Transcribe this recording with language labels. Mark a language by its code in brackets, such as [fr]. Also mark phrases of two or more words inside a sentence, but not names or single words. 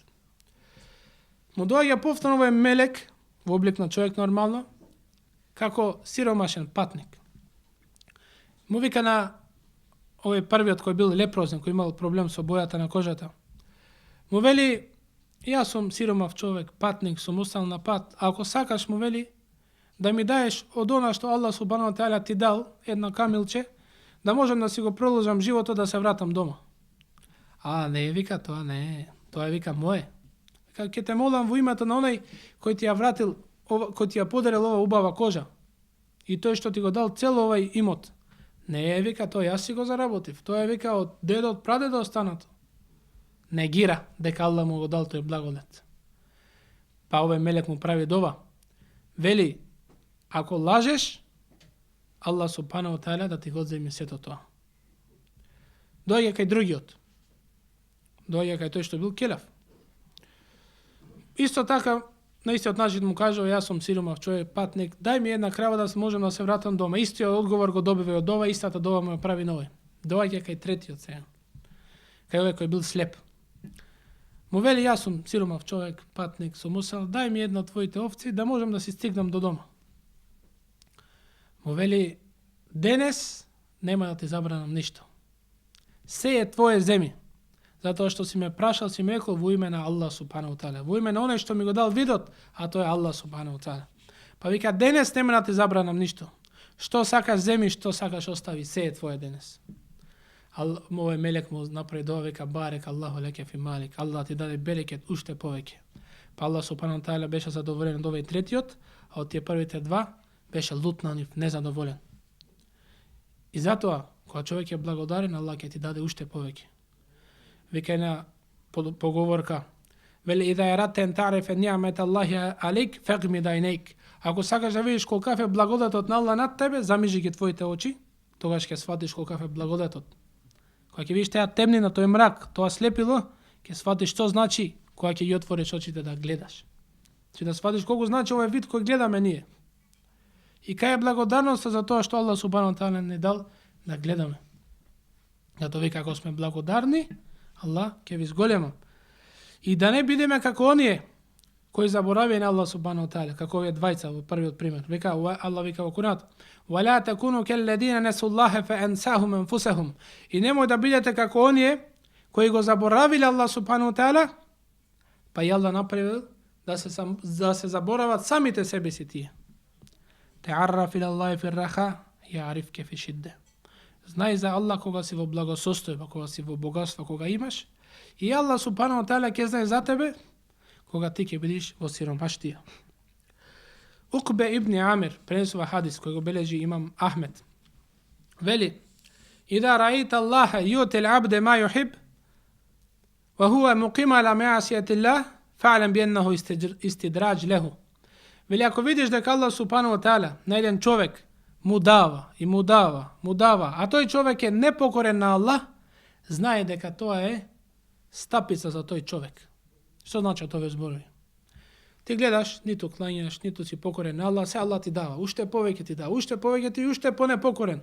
[mk] Му доаѓа повторно овој мелек, во облик на човек нормално, како сиромашен патник. Му вика на овој првиот кој бил лепрозен, кој имал проблем со бојата на кожата. Му вели, јас сум сиромав човек, патник, сум устал на пат, а ако сакаш, му вели, да ми даеш од она што [ar] الله سبحانه وتعالى [mk] ти дал, една камилче, да можам да си го продолжам животот, да се вратам дома. А, не, вика, тоа не е, тоа е, вика, мое. Вика, ќе те молам во името на оној кој ти ја вратил, кој ти ја подарил ова убава кожа. И тој што ти го дал цел овај имот. Не е, вика, тоа јас си го заработив. Тоа е, вика, од дедо, од прадедо останато. Негира дека Аллах му го дал тој благодат. Па овој мелек му прави дова. Вели, ако лажеш, [ar] الله سبحانه وتعالى [mk] да ти го земе сето тоа. Доаѓа кај другиот. Доаѓа кај тој што бил келав. Исто така, на истиот начин му кажа, јас сум сиромав човек, патник, дај ми една крава да можам да се вратам дома. Истиот одговор го добива од ова, истата дова му ја прави на овој. Доаѓа кај третиот сега. Кај овој кој бил слеп. Му вели, јас сум сиромав човек, патник, сум усал, дај ми една од твоите овци да можам да си стигнам до дома. Му вели, денес нема да ти забранам ништо. Се е твое земи. Затоа што си ме прашал, си ме рекол во име на [ar] الله سبحانه وتعالى. [mk] Во име на оној што ми го дал видот, а тоа е [ar] الله سبحانه وتعالى. [mk] Па вика, денес нема да ти забранам ништо. Што сакаш земи, што сакаш остави, се е твое денес. Овој мелек му направи дова, вика, [ar] بارك الله لك في مالك. [mk] Аллах ти даде берекет уште повеќе. Па [ar] الله سبحانه وتعالى [mk] беше задоволен од овој третиот, а од тие првите два беше лут на нив, незадоволен. И затоа, кога човек е благодарен, Аллах ќе ти даде уште повеќе. Вика една поговорка. [ar] Вели, إذا أردت تعرف نعمة الله عليك فأغمض عينيك. [mk] Ако сакаш да видиш колкав е благодатот на Аллах над тебе, замижи ги твоите очи, тогаш ќе сватиш колкав е благодатот. Кога ќе видиш теја темнина, тој мрак, тоа слепило, ќе сватиш што значи кога ќе ги отвориш очите да гледаш. Че да сватиш колку значи овој вид кој гледаме ние. И кај е благодарноста за тоа што [ar] الله سبحانه وتعالى [mk] не дал да гледаме. Зато вика, ако сме благодарни, Аллах ќе ви зголема. И да не бидеме како оние кои заборавија на [ar] الله سبحانه وتعالى, [mk] како овие двајца во првиот пример. Вика, Аллах вика во Кур'анот: [ar] "ولا تكونوا كالذين نسوا الله فأنساهم أنفسهم." [mk] И немој да бидете како оние кои го заборавиле [ar] الله سبحانه وتعالى, [mk] па и Аллах направил да се заборават самите себе си тие. [ar] تعرف إلى الله في الرخاء يعرفك في الشدة. [mk] Знај за Аллах кога си во благосостојба, кога си во богатство, кога имаш, и [ar] الله سبحانه وتعالى [mk] ќе знае за тебе кога ти ќе бидеш во сиромаштија. Укбе ибн Амир пренесува хадис кој го бележи имам Ахмед. [ar] Вели: "إذا رأيت الله يعطي العبد ما يحب وهو مقيم على معاصي الله, فاعلم أنه استدراج له." [mk] Вели, ако видиш дека [ar] الله سبحانه وتعالى [mk] на еден човек му дава, а тој човек е непокорен на Аллах, знае дека тоа е стапица за тој човек. Што значи тоа зборови? Ти гледаш, ниту клањаш, ниту си покорен на Аллах, се Аллах ти дава, уште повеќе ти дава, уште повеќе ти, уште понепокорен.